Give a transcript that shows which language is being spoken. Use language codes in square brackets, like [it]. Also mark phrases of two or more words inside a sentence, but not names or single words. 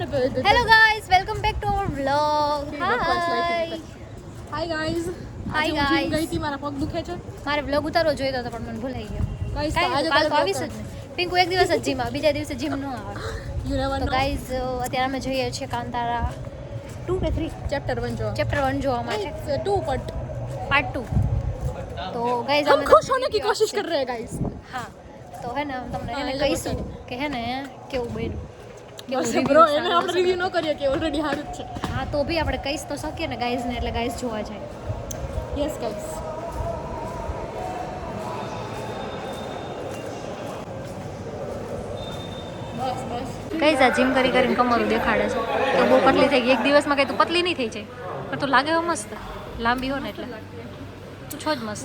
[en] Hello guys, welcome back to our vlog. Hi guys. Hi [gu] આજે હું guys. gym ગઈ હતી, મારા પગ દુખે છે. મારે vlog ઉતારવો જોઈતો હતો પણ મને ભૂલાઈ ગયો. Guys, કાંઈ આજે કાલ તો કાલે આવીશ જ નહીં. પિંકુ એક દિવસ જ જીમ આવે, બીજા દિવસે જીમ ન આવે. [en] You never [gu] તો [en] know. [gu] ગાઈઝ અત્યારે અમે જોઈએ છીએ કાંતારા 2 કે 3 Chapter 1 જો. ચેપ્ટર 1 જોવા માટે [en] It's 2 but [gu] પાર્ટ 2. તો ગાઈઝ [hi] हम खुश होने की कोशिश कर रहे हैं guys. [gu] હા તો હે ને તમને એને હા, એ કહીશું કે હે ને કેવું બન્યું કેવું બસ review bro, સારું એને આપણે છે. રિવ્યુ ન કરીએ કે ઓલરેડી હારું જ છે. હા તો બી આપણે કહીશ તો શકીએ ને ગાઈઝ ને એટલે ગાઈઝ જોવા જાય. [en] Yes guys. [gu] બસ બસ. કઈ જા જીમ કરી કરીને કમરું દેખાડે છે તો બહુ પતલી થઈ ગઈ એક દિવસમાં કઈ તું પતલી નહીં થઈ જાય પણ તું લાગે એવો મસ્ત લાંબી હો ને એટલે તું છો જ મસ્ત.